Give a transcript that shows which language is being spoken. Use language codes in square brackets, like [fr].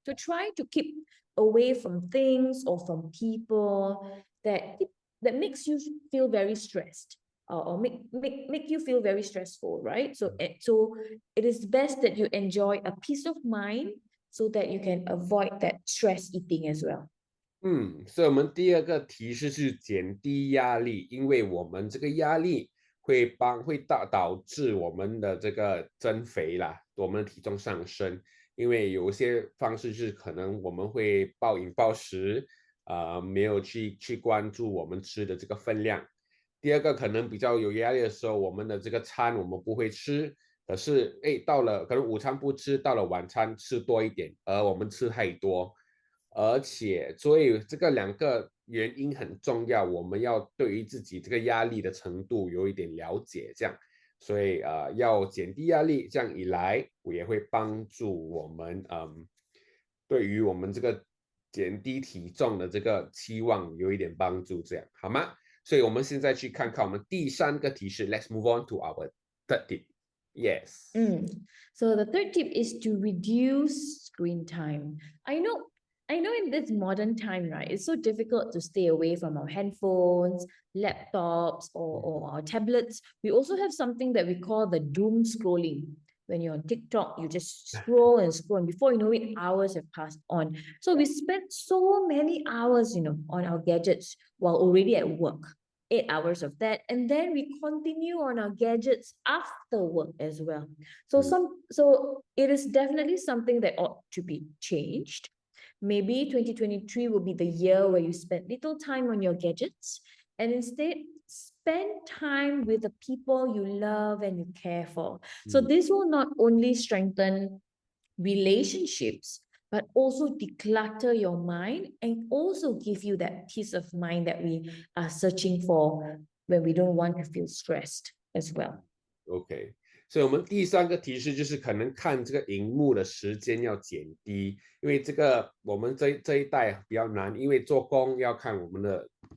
[en] To try to keep away from things or from people that makes you feel very stressed. or make you feel very stressful, right? So it is best that you enjoy a peace of mind so that you can avoid that stress eating as well. [zh] 所以我们第二个提示是减低压力，因为我们这个压力会导致我们的这个增肥啦，我们的体重上升。因为有些方式是可能我们会暴饮暴食，没有去关注我们吃的这个分量。第二个可能比较有压力的时候，我们的这个餐我们不会吃，可是到了可能午餐不吃，到了晚餐吃多一点，而我们吃太多。而且，所以这个两个原因很重要，我们要对于自己这个压力的程度有一点了解，这样，所以要减低压力，这样一来也会帮助我们，对于我们这个减低体重的这个期望有一点帮助，这样好吗？所以我们现在去看看我们第三个提示 ， [en] Let's move on to our third tip. Yes. So the third tip is to reduce screen time. I know in this modern time, right, it's so difficult to stay away from our handphones, laptops, or our tablets. We also have something that we call the doom scrolling. When you're on TikTok, you just scroll and scroll, and before you know it, hours have passed on. So we spend so many hours, on our gadgets while already at work. 8 hours of that, and then we continue on our gadgets after work as well. So it is definitely something that ought to be changed. Maybe 2023 will be the year where you spend little time on your gadgets and instead spend time with the people you love and you care for. So this will not only strengthen relationships, but also declutter your mind and also give you that peace of mind that we are searching for when we don't want to feel stressed as well. [zh] OK，所以我们第三个提示就是可能看这个荧幕的时间要减低，因为这个我们这一代比较难，因为做工要看我们的